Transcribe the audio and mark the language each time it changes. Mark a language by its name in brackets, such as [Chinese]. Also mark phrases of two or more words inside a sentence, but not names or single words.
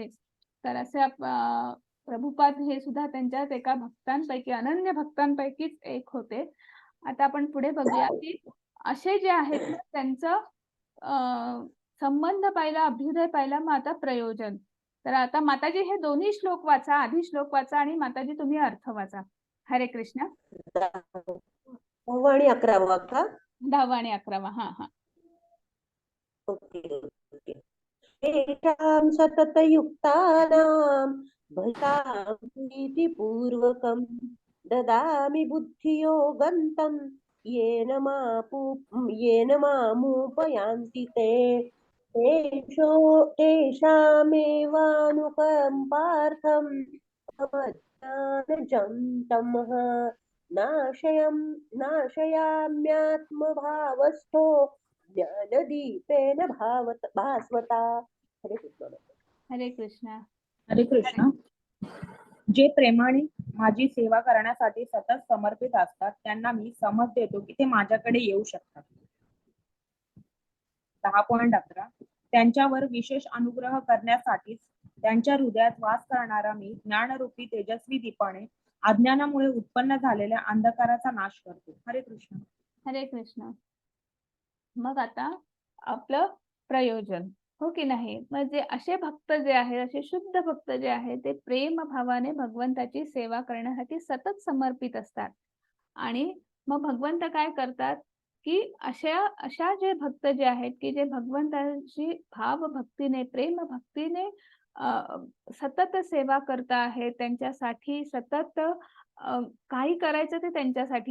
[Marathi] तर असे प्रभुपाद हे सुद्धा त्यांच्याच एका भक्तांपैकी, अनन्य भक्तांपैकीच एक होते. आता आपण पुढे बघूया की असे जे आहेत ना त्यांचं संबंध पाहिला, अभ्युदय पाहिला, मग आता प्रयोजन. तर आता माताजी हे दोन्ही श्लोक वाचा, आधी श्लोक वाचा आणि माताजी तुम्ही अर्थ वाचा. [Sanskrit] हरे कृष्ण. [Marathi] 10वा आणि 11वा का? 10वा आणि 11वा. हा हा. [English] okay okay. [Sanskrit] तेषां सततयुक्तानां भजतां प्रीतिपूर्वकं ददामि बुद्धियोगन्तं येन मामुपयान्ति ते तेषामेवानुकम्पार्थं अवज्ञानजं तमः नाशयाम्यात्मभावस्थो ज्ञानदीपेन भास्वता. हरे कृष्ण. हरे कृष्ण. हरे कृष्ण. [Marathi] जे प्रेमाने माझी सेवा करण्यासाठी सतत समर्पित असतात त्यांना मी समज देतो की ते माझ्याकडे येऊ शकतात. 10.11 त्यांच्यावर विशेष अनुग्रह करण्यासाठीच त्यांच्या हृदयात वास करणारा मी ज्ञानरूपी तेजस्वी दीपाने अज्ञानामुळे उत्पन्न झालेल्या अंधकाराचा नाश करतो. [Sanskrit] हरे कृष्ण. हरे कृष्ण. [Marathi] मग आता आपलं प्रयोजन, हो की नाही. म्हणजे असे भक्त जे आहेत, असे शुद्ध भक्त जे आहेत, ते प्रेम भावाने भगवंताची सेवा करण्यासाठी सतत समर्पित असतात. आणि मग भगवंत काय करतात की अशा जे भक्त जे आहेत की जे भगवंताची भाव भक्तीने, प्रेम भक्तीने सतत सेवा करत आहेत, त्यांच्यासाठी सतत काही करायचं ते त्यांच्यासाठी.